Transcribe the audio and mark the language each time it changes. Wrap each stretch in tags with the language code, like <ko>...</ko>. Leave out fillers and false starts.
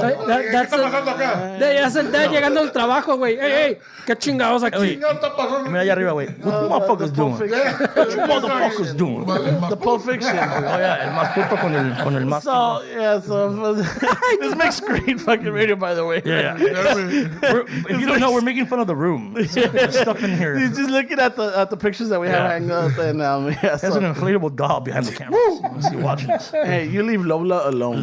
<en>That's</en> <es>ya llegando al trabajo, güey. Hey, qué chingados aquí. Mira allá arriba, güey.</es> <en>What the motherfuckers doing? What you motherfuckers doing? The Pulp Fiction.</en> <es>Oh, yeah, el más puto con el más.</es> <en>So, yeah, this makes great fucking radio, by the way. Yeah. If you don't know, we're making fun of the room. There's stuff in here. He's just looking at the pictures that we have hanging up, and yeah. There's an inflatable doll behind the camera. So you watching us. Hey, you leave Lola alone.</en>